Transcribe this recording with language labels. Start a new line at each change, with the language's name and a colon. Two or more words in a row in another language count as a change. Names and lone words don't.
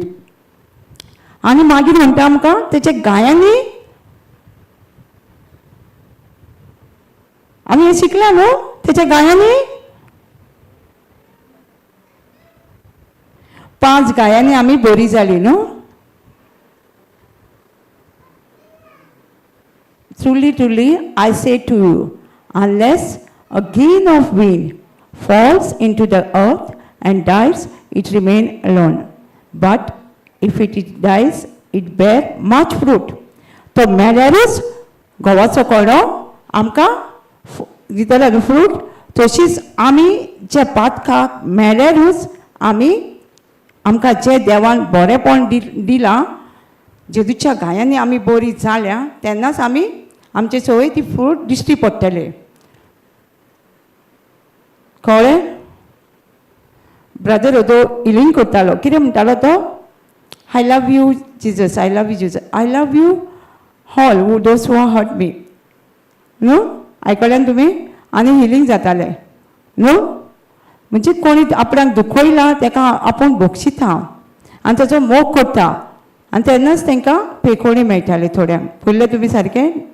Konkani: आनी मागीर म्हणटा आमकां तेच्या गायांनी आमी हें शिकल्या न्हू. तेच्या गायांनी 5 गायांनी आमी बरी जाली न्हू.
English: truly, truly, I say to you, unless a grain of wheat falls into the earth and dies, it remains alone. But if it dies, it bear much fruit.
Konkani: तो मेल्यारूच गवाचो कोडो आमकां दितलो न्हू फ्रूट, तशीच आमी जे पातकाक मेल्यारूच आमी आमकां जे देवान बरेंपण दिलां, जेजूच्या गायांनी आमी बरी जाल्या तेन्नाच आमी आमचे सवय ती फ्रूट दिश्टी पडटले. कळ्ळें? ब्रदर ओदो हिलींग करतालो, कितें म्हणटालो तो?
English: I love you Jesus, I love you Jesus, I love you all who those who hurt me.
Konkani: न्हू आयकल्यान तुमी? आनी हिलींग जातालें न्हू. म्हणजे कोणी आपणाक दुखयलां ताका आपूण बक्षिता आनी ताचो मोग करता आनी तेन्नाच तांकां पेखोणी मेळटाली थोड्यांक. पळयलें तुमी सारकें?